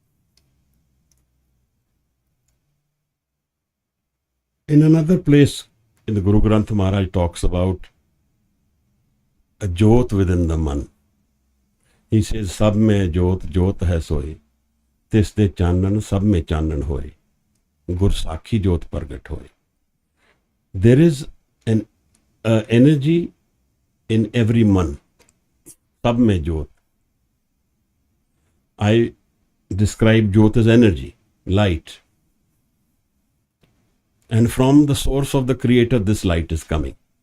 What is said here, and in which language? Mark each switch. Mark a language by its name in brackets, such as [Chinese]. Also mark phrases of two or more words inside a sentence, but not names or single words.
[English] In another place in the Guru Granth Maharaj talks about a jyot within the man. He says, [Punjabi] ਸਭ ਮਹਿ ਜੋਤਿ ਜੋਤਿ ਹੈ ਸੋਇ ਤਿਸ ਦੈ ਚਾਨਣਿ ਸਭ ਮਹਿ ਚਾਨਣੁ ਹੋਇ ਗੁਰ ਸਾਖੀ ਜੋਤਿ ਪਰਗਟੁ ਹੋਇ. [English] There is an energy in every man. [Punjabi] ਸਭ ਮਹਿ ਜੋਤਿ. [English] I describe jyot as energy, light. And from the source of the Creator, this light is coming.